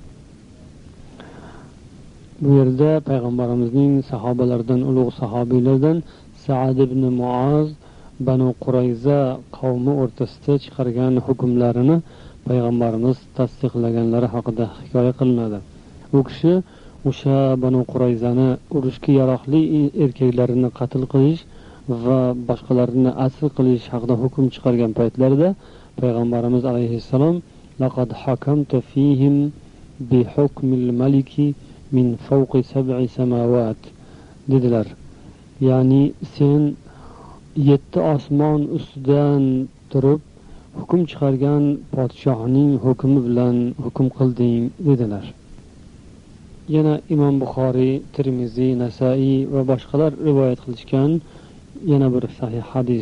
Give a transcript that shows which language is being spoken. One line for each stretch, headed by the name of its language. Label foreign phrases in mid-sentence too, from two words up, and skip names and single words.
Uzbek: Bu yerda payg'ambarimizning sahobalaridan, ulug' sahobiylardan Sa'd ibn Muaz Banu Qurayza qavmi o'rtasida chiqargan hukmlarini payg'ambarimiz tasdiqlaganlari haqida hikoya qilinadi. U kishi o'sha Banu Qurayzani urushga yaroqli erkaklarini qatl qilish va boshqalarini asir qilish haqida hukm chiqargan paytlarida payg'ambarimiz alayhissalom
Arabic: لقد حكمت فيهم بحكم الملك من فوق سبع سماوات
Uzbek: dedilar. Ya'ni sen 7 osmon ustidan turib hukm chiqargan podshohning hukmi bilan hukm qilding dedilar. Yana Imom Buxoriy, Tirmiziy, Nasaiy va boshqalar rivoyat qilishgan yana bir sahih hadis.